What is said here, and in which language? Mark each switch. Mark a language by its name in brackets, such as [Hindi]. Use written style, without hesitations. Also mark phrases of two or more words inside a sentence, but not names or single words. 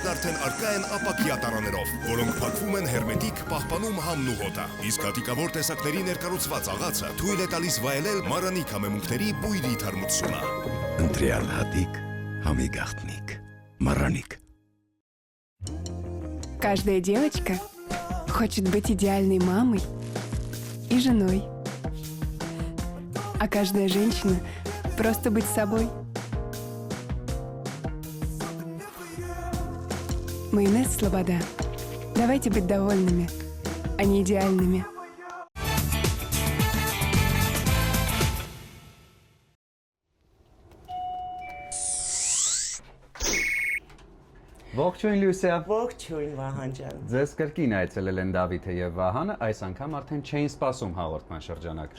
[Armenian] արդեն առկա են ապակյա տարաներով, որոնք փակվում են հերմետիկ, պահպանում համն ու հոտը։ Իսկ հատիկավոր տեսակների ներկառուցված աղացը թույլ է տալիս վայելել Մարանիկ համեմունքների բույրի թարմությունը։ Ընտրյալ հատիկ, համի գաղտնիք։ Մարանիկ։ [Russian] Каждая девочка хочет быть идеальной мамой и женой. А каждая женщина просто быть собой. Майонез Слобода. Давайте быть довольными, а не идеальными. [Armenian] Ողջույն Լյուսիա։ Ողջույն Վահան ջան։ Ձեզ կրկին այցելել են Դավիթը եւ Վահանը, այս անգամ արդեն չէին սպասում հաղորդման շրջանակները։